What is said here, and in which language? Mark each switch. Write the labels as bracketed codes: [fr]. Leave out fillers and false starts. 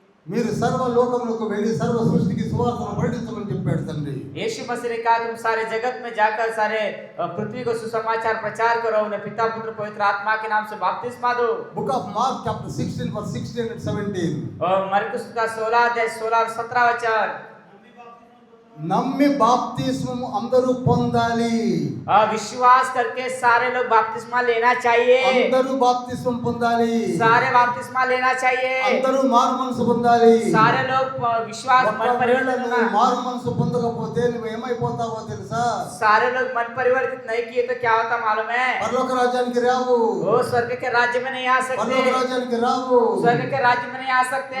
[te] మీరు సర్వ లోకములకు వెళ్ళి సర్వ సృష్టికి సువార్తను ప్రకటించమని చెప్పాడు తండ్రి. [hi] यीशु मसीह ने कहा तुम सारे जगत में जाकर सारे पृथ्वी को सुसमाचार प्रचार करो, उन्हें पिता पुत्र पवित्र आत्मा के नाम से बपतिस्मा दो। [en] Book of Mark chapter 16 verse 16 and 17. [hi] और मरकुस का 16 अध्याय 16 और 17 वचन। [te] నమ్మి బాప్తిస్మము అందరూ పొందాలి. [hi] विश्वास करके सारे लोग बपतिस्मा लेना चाहिए, [te] అందరూ బాప్తిస్మం పొందాలి. [hi] सारे बपतिस्मा लेना चाहिए, [te] అందరూ మారు మనసు పొందాలి. [hi] सारे लोग विश्वास मन [te] ఒకవేళ [hi] परिवर्तन [te] నువ్వు [hi] होना। [te] మారు మనసు పొందకపోతే నువ్వు ఏమైపోతావో తెలుసా? [hi] सारे लोग मन परिवर्तित नहीं किए तो क्या होता मालूम है? [te] పరలోక రాజ్యానికి రావు. [hi] वो स्वर्ग के राज्य में नहीं आ सकते, [te] పరలోక రాజ్యానికి రావు. [hi] स्वर्ग के राज्य में नहीं आ सकते।